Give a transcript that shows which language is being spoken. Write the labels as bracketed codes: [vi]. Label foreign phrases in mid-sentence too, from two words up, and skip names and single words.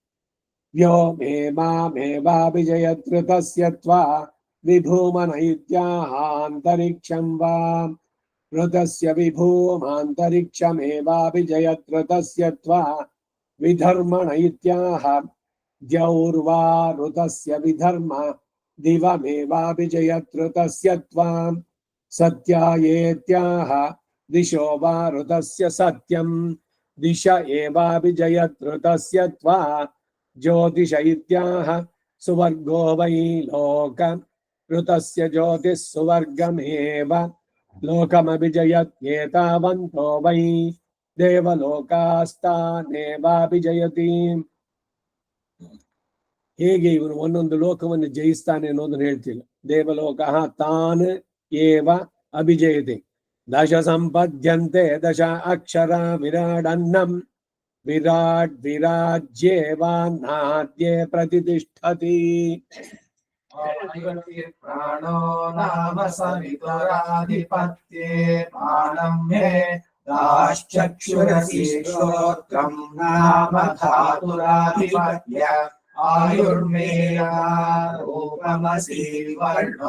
[sa] ವ್ಯೋಮೇಮಾಮೇವಾಭಿಜಯತ್ ಋತಸ್ಯ ತ್ವಾ ವಿಭೂಮನ ಇತ್ಯಾಹಾಂತರಿಕ್ಷಂ ವಾ ಋತಸ್ಯ ವಿಭೂಮಾಂತರಿಕ್ಷಮೇವಾಭಿಜಯತ್ ಋತಸ್ಯ ತ್ವಾ ವಿಧರ್ಮಣ ಇತ್ಯಾಹ ದ್ಯೌರ್ವಾ ಋತಸ್ಯ ವಿಧರ್ಮ ದಿವಮೇವಾಭಿಜಯತ್ ಋತಸ್ಯ ತ್ವಾಂ ಸತ್ಯಾಯೇತ್ಯಾಹ ದಿಶೋ ವಾ ಋತಸ್ಯ ಸತ್ಯಂ ದಿಶ ಏವಾಭಿಜಯತ್ ಋತಸ್ಯ ತ್ವಾ ಜ್ಯೋತಿಷ ಇತ್ಯಾಹ ಸುವರ್ಗೋ ವೈ ಲೋಕ ಋತಸ್ಯ ಜ್ಯೋತಿಃ ಸುವರ್ಗಮೇವ ಲೋಕಮಭಿಜಯತ್ ಏತಾವಂತೋ ವೈ ದೇವಲೋಕಾಸ್ತಾನೇವಾಭಿಜಯತಿ. [kn] ಹೇಗೆ ಇವನು ಒಂದೊಂದು ಲೋಕವನ್ನು ಜಯಿಸ್ತಾನೆ ಅನ್ನೋದನ್ನು ಹೇಳ್ತಿಲ್ಲ. [sa] ದೇವಲೋಕ ತಾನ್ ಏವ ಅಭಿಜಯತೆ. ದಶ ಸಂಪದ್ಯಂತೆ ದಶ ಅಕ್ಷರ ವಿರಾಡನ್ನಂ ವಿರಾಟ್ ವಿರಾಜ್ಯೇವಾನ್ನಾದ್ಯೇ ಪ್ರತಿಷ್ಠತಿ. ಪ್ರಾಣೋ ನಾಮ ಸವಿತುರಾಧಿಪತ್ಯೆ ಪ್ರಾಣಂ ಮೇ ದಾಶ್ಚಕ್ಷುರಸಿ ಶ್ರೋತ್ರಂ ನಾಮ ಧಾತುರಾಧಿಪತ್ಯ ಆಯುರ್ಮೇಯ ರೂಪಮಸಿ ವರ್ಣೋ